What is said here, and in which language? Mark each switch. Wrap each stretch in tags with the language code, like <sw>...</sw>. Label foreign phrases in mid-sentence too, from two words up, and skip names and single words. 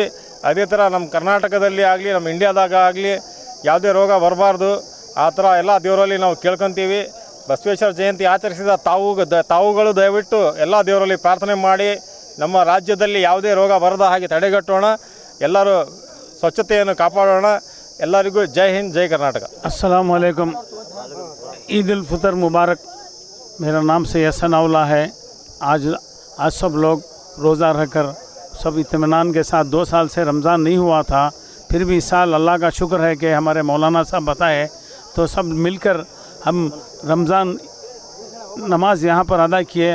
<kn>ಅದೇ ಥರ ನಮ್ಮ ಕರ್ನಾಟಕದಲ್ಲಿ ಆಗಲಿ ನಮ್ಮ ಇಂಡಿಯಾದಾಗ ಆಗಲಿ ಯಾವುದೇ ರೋಗ ಬರಬಾರ್ದು, ಆ ಥರ ಎಲ್ಲ ದೇವರಲ್ಲಿ ನಾವು ಕೇಳ್ಕೊತೀವಿ. ಬಸವೇಶ್ವರ ಜಯಂತಿ ಆಚರಿಸಿದ ತಾವುಗಳು ದಯವಿಟ್ಟು ಎಲ್ಲ ದೇವರಲ್ಲಿ ಪ್ರಾರ್ಥನೆ ಮಾಡಿ ನಮ್ಮ ರಾಜ್ಯದಲ್ಲಿ ಯಾವುದೇ ರೋಗ ಬರದ ಹಾಗೆ ತಡೆಗಟ್ಟೋಣ, ಎಲ್ಲರೂ ಸ್ವಚ್ಛತೆಯನ್ನು ಕಾಪಾಡೋಣ. ಎಲ್ಲರಿಗೂ ಜೈ ಹಿಂದ್, ಜೈ कर्नाटक.</kn> <ar>السلام عليكم.</ar> <hi>ईद उल फितर मुबारक. मेरा नाम से यसनाउल्ला है. आज सब लोग रोज़ा रखकर सब इत्मीनान के साथ 2 साल से रमज़ान नहीं हुआ था, फिर भी इस साल अल्लाह का शुक्र है कि हमारे मौलाना साहब बताए तो सब मिलकर हम रमज़ान नमाज यहाँ पर अदा किए.</hi>